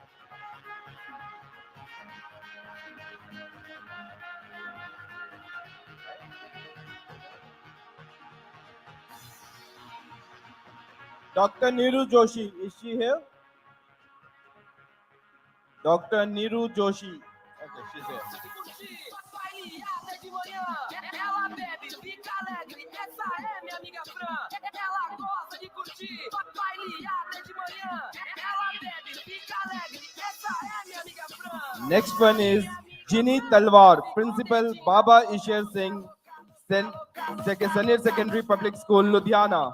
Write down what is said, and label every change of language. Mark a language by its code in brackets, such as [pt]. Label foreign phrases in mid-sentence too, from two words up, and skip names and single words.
[en] Dr. Neeru Joshi, is she here? Dr. Neeru Joshi. Okay, she's here. [pt] Ela bebe, fica alegre, essa é minha amiga Fran. Ela gosta de curtir, papai liada de manhã. Ela bebe, fica alegre, essa é minha amiga Fran. [en] Next one is Ginny Talwar, Principal, Baba Isher Singh, Senior Secondary Public School, Ludhiana.